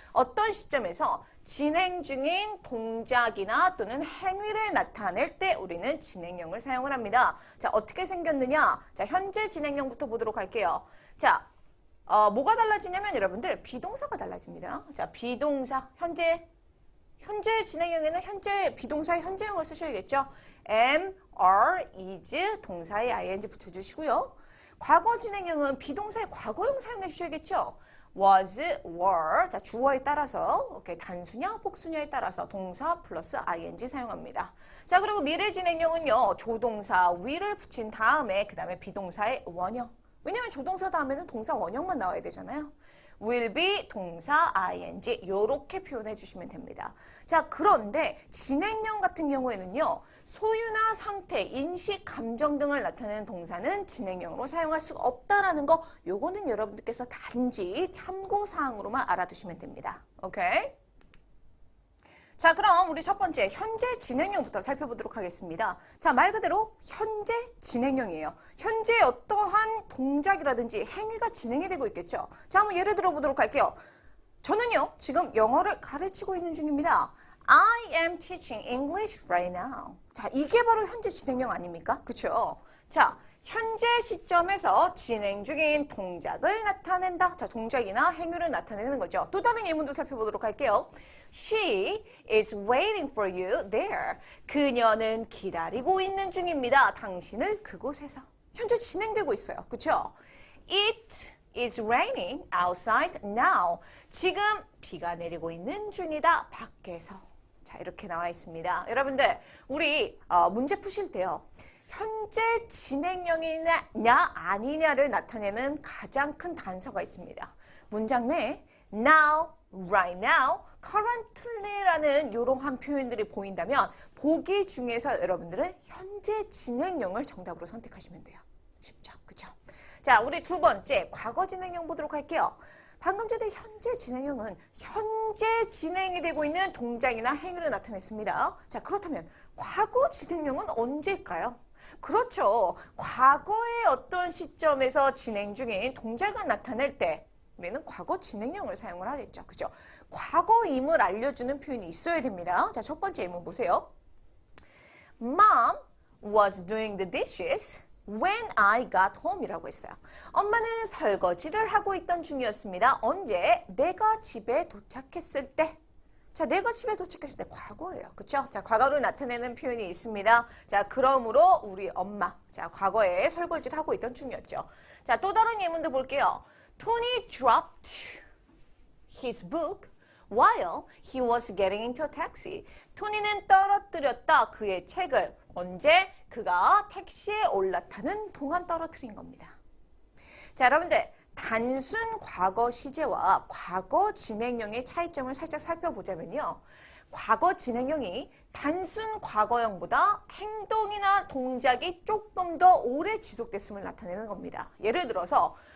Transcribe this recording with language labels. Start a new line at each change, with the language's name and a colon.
Korean: 어떤 시점에서 진행 중인 동작이나 또는 행위를 나타낼 때 우리는 진행형을 사용을 합니다. 자, 어떻게 생겼느냐? 자, 현재 진행형부터 보도록 할게요. 자, 뭐가 달라지냐면 여러분들 비동사가 달라집니다. 자, 비동사, 현재 진행형에는 현재 비동사의 현재형을 쓰셔야겠죠. am, are, is 동사의 ing 붙여주시고요. 과거 진행형은 비동사의 과거형 사용해 주셔야겠죠. was, were, 자, 주어에 따라서 오케이, 단수냐 복수냐에 따라서 동사 플러스 ing 사용합니다. 자, 그리고 미래 진행형은요. 조동사 will을 붙인 다음에 그 다음에 비동사의 원형. 왜냐면 조동사 다음에는 동사 원형만 나와야 되잖아요. will be 동사 ing 요렇게 표현해 주시면 됩니다. 자, 그런데 진행형 같은 경우에는요. 소유나 상태, 인식, 감정 등을 나타내는 동사는 진행형으로 사용할 수가 없다라는 거 요거는 여러분들께서 단지 참고사항으로만 알아두시면 됩니다. 오케이? 자, 그럼 우리 첫 번째 현재 진행형부터 살펴보도록 하겠습니다. 자, 말 그대로 현재 진행형이에요. 현재 어떠한 동작이라든지 행위가 진행이 되고 있겠죠. 자, 한번 예를 들어 보도록 할게요. 저는요, 지금 영어를 가르치고 있는 중입니다.
English: I am teaching English right now.
Korean: 자, 이게 바로 현재 진행형 아닙니까? 그쵸? 자, 현재 시점에서 진행 중인 동작을 나타낸다. 자, 동작이나 행위를 나타내는 거죠. 또 다른 예문도 살펴보도록 할게요.
English: She is waiting for you there.
Korean: 그녀는 기다리고 있는 중입니다. 당신을 그곳에서. 현재 진행되고 있어요. 그쵸?
English: It is raining outside now.
Korean: 지금 비가 내리고 있는 중이다. 밖에서. 자, 이렇게 나와 있습니다. 여러분들, 우리 문제 푸실 때요. 현재 진행형이냐 아니냐를 나타내는 가장 큰 단서가 있습니다. 문장 내에 now, right now, currently라는 이러한 표현들이 보인다면 보기 중에서 여러분들은 현재 진행형을 정답으로 선택하시면 돼요. 쉽죠? 그쵸? 자, 우리 두 번째 과거 진행형 보도록 할게요. 방금 전에 현재 진행형은 현재 진행이 되고 있는 동작이나 행위를 나타냈습니다. 자, 그렇다면 과거 진행형은 언제일까요? 그렇죠. 과거의 어떤 시점에서 진행 중인 동작을 나타낼 때 우리는 과거 진행형을 사용을 하겠죠. 그죠? 과거임을 알려주는 표현이 있어야 됩니다. 자, 첫 번째 예문 보세요.
English: Mom was doing the dishes when I got home
Korean: 이라고 했어요. 엄마는 설거지를 하고 있던 중이었습니다. 언제? 내가 집에 도착했을 때. 자, 내가 집에 도착했을 때 과거예요. 그쵸? 자, 과거를 나타내는 표현이 있습니다. 자, 그러므로 우리 엄마. 자, 과거에 설거지를 하고 있던 중이었죠. 자, 또 다른 예문도 볼게요.
English: Tony dropped his book while he was getting into a taxi.
Korean: 토니는 떨어뜨렸다. 그의 책을. 언제? 그가 택시에 올라타는 동안 떨어뜨린 겁니다. 자, 여러분들. 단순 과거 시제와 과거 진행형의 차이점을 살짝 살펴보자면요. 과거 진행형이 단순 과거형보다 행동이나 동작이 조금 더 오래 지속됐음을 나타내는 겁니다. 예를 들어서